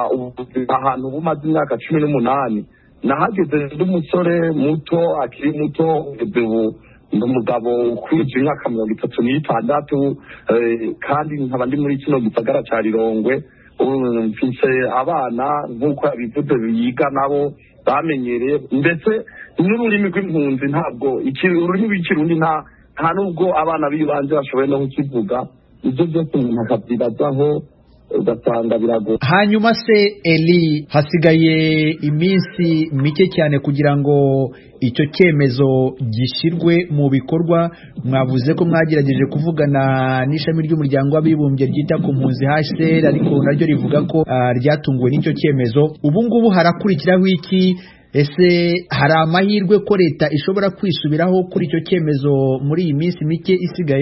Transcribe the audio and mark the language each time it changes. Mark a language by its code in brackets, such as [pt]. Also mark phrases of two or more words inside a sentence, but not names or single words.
[rn] ahantu bumaze imyaka 18 nahageze n'umusore muto akiri muto ubu umugabo ukwije imyaka 36 kandi nkaba ndi muri kino gisagara cya Rirongwe mfise abana nk'uko yabivuze biga nabo bamenyereye ndetse n'ururimi rw'impunzi ntabwo ururimi rw'ikirundi nta nubwo abana b'ibanje bashoboye no kukivuga ibyo byose umuntu akabyibazaho ugasanga biragoye. [rw] Hanyuma se Eli hasigaye iminsi mike cyane kugira ngo icyo cyemezo gishyirwe mu bikorwa mwavuze ko mwagerageje kuvugana n'ishami ry'umuryango w'abibumbye ryita ku mpunzi HCR ariko naryo rivuga ko ryatunguwe n'icyo cyemezo ubu ngubu harakurikiraho iki ese hari amahirwe ko leta ishobora kwisubiraho kuri icyo cyemezo muri iyi minsi mike isigaye